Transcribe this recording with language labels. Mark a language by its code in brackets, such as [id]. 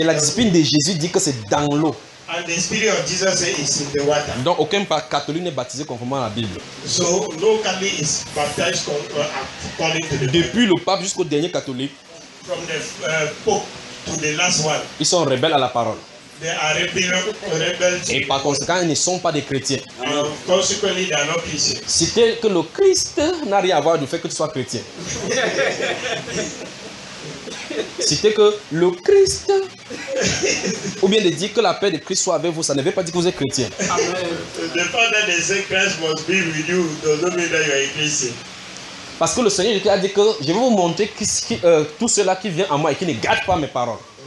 [fr] Et la discipline de Jésus dit que c'est dans l'eau. [en] And the spirit of Jesus is in the water. [fr] Donc aucun catholique n'est baptisé conformément à la Bible. [en] So no Catholic is baptized according to the Bible. [fr] Depuis le pape jusqu'au dernier catholique. [en] From the pope. To the last one. [fr] Ils sont rebelles à la parole. [en] They are rebels. [fr] Et par conséquent, ils ne sont pas des chrétiens. [en] Consequently, they are not Christians. [fr] C'était que le Christ n'a rien à voir du fait que tu sois chrétien. C'était que le Christ, ou bien de dire que la paix de Christ soit avec vous, ça ne veut pas dire que vous êtes chrétien. [en] The fact that they say Christ must be with you doesn't mean that you are a Christian. [fr] Parce que le Seigneur Jésus a dit que je vais vous montrer tout cela qui vient à moi et qui ne garde pas mes paroles.